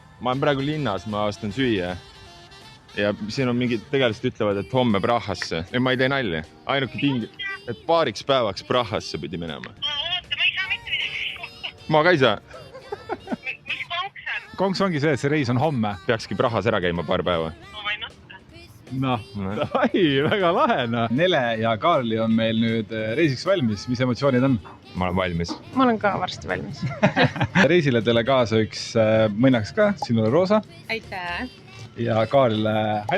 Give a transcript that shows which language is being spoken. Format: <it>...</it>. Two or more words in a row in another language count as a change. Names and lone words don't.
<et>Ma olen praegu linnas, ma ostan süüa. Ja siin on mingid tegelased ütlevad, et homme Prahasse. Ja ma ei tee nalja. Ainuke ting, et paariks päevaks Prahasse pidi minema. Oota, ma ei saa mitte midagi. Ma ka ei saa. Mis konks on? Konks ongi see, et see reis on homme. Peakski Prahas ära käima paar päeva.</et> <en>No why not?</en> <et>Noh, väga lahe. Nele ja Kaarli on meil nüüd reisiks valmis. Mis emotsioonid on? Ma olen valmis. Ma olen ka varsti valmis. Reisile teile kaasa üks mõnnaks ka, sinule roosa. Aitäh. Ja Kaarile hall.</et>